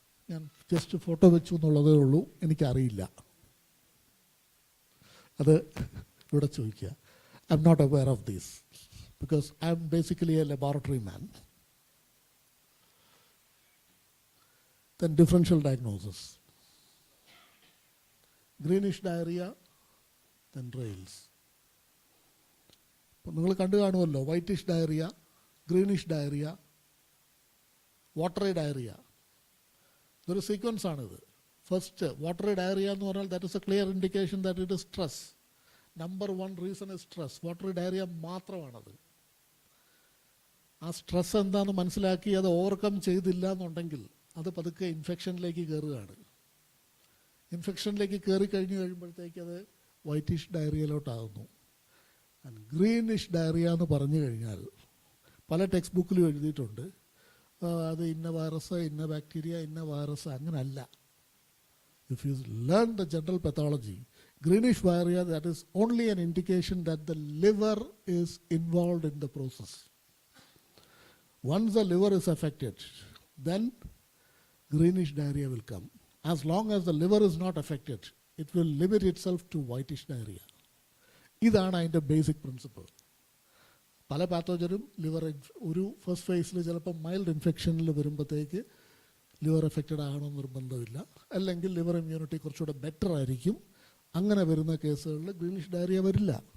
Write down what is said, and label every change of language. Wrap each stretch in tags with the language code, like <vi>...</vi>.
<ml>ഞാൻ just photo വെച്ചു എന്നുള്ളതേ ഉള്ളൂ, എനിക്കറിയില്ല. അത് ഇവിടെ ചോദിക്കുക.</ml> <en>I'm not aware of this because I'm basically a laboratory man. Then differential diagnosis. Greenish diarrhea, then rails.</en> <ml>അപ്പോൾ നിങ്ങൾ കണ്ടു കാണുമല്ലോ, whitish diarrhoea, greenish diarrhoea, watery diarrhoea. ഇതൊരു സീക്വൻസ് ആണിത്.</ml> <en>first watery diarrhoea</en> <ml>എന്ന് പറഞ്ഞാൽ</ml> <en>That is a clear indication that it is stress. Number 1 reason is stress.</en> <ml>Watery diarrhoea മാത്രമാണത്. ആ stress എന്താണെന്ന് മനസ്സിലാക്കി അത് ഓവർകം ചെയ്തില്ല എന്നുണ്ടെങ്കിൽ അത് പതുക്കെ ഇൻഫെക്ഷനിലേക്ക് കയറുകയാണ്. ഇൻഫെക്ഷനിലേക്ക് കയറി കഴിയുമ്പോഴത്തേക്ക് അത് വൈറ്റിഷ് ഡയറിയയിലോട്ടാകുന്നു. ഗ്രീനിഷ് ഡയറിയ എന്ന് പറഞ്ഞു കഴിഞ്ഞാൽ പല ടെക്സ്റ്റ് ബുക്കിലും എഴുതിയിട്ടുണ്ട് അത് ഇന്ന വൈറസ്, ഇന്ന ബാക്ടീരിയ, ഇന്ന വൈറസ്, അങ്ങനല്ല.</ml> <en>If you learn the general pathology, greenish diarrhea, that is only an indication that the liver is involved in the process. Once the liver is affected, then greenish diarrhea will come. As long as the liver is not affected, it will limit itself to whitish diarrhea.</en> <ml>ഇതാണ് അതിൻ്റെ basic principle. പല പാത്തോജനും liver ഒരു first ഫേസിൽ ചിലപ്പോൾ mild ഇൻഫെക്ഷനിൽ വരുമ്പോഴത്തേക്ക് liver affected ആകണമെന്ന് നിർബന്ധമില്ല. അല്ലെങ്കിൽ liver immunity കുറച്ചുകൂടെ ബെറ്റർ ആയിരിക്കും. അങ്ങനെ വരുന്ന കേസുകളിൽ ഗ്രീനിഷ് ഡയറിയ വരില്ല.</ml>